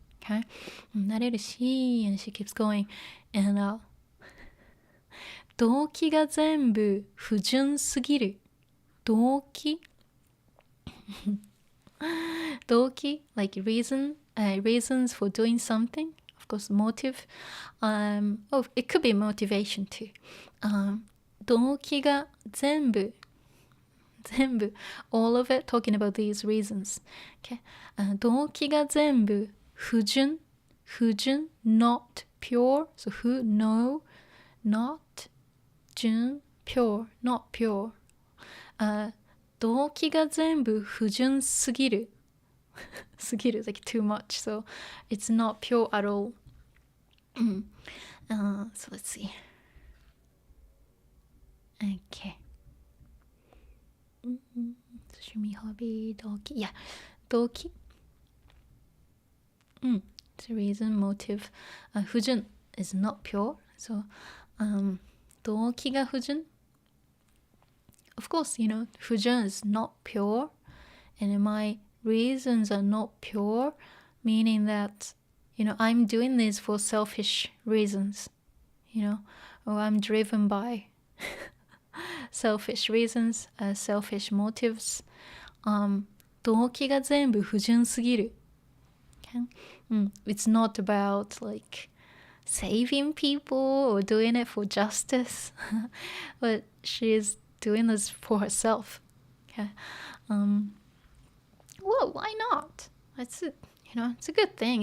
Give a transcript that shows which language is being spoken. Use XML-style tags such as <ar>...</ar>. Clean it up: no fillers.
<en>Okay,</en> <ja>なれるし</ja> <en>and she keeps going, and</en> <ja>動機が全部不純すぎる。</ja> <en>動機like reasons for doing something. Of course, motive. It could be motivation too.</en> <ja>動機が全部</ja> <en>all of it talking about these reasons. Okay.</en> <ja>動機が全部不純</ja> <en>not pure. So no, not 純 pure, not pure.</en> <ja>動機が全部不純すぎるすぎる</ja> <en>like too much, so it's not pure at all. So let's see. Okay. Sashimi hobby, doki. Yeah, doki. It's a reason, motive. 不純 is not pure, so</en> <ja>動機が不純.</ja> <en>Of course, you know, 不純 is not pure, and my reasons are not pure, meaning that, you know, I'm doing this for selfish reasons, you know, or I'm driven by selfish reasons, selfish motives.</en> <ja>動機が全部不純すぎる.</ja> <en>Okay? It's not about like saving people or doing it for justice, but she's doing this for herself. Okay? Well, why not? It's a good thing.</en>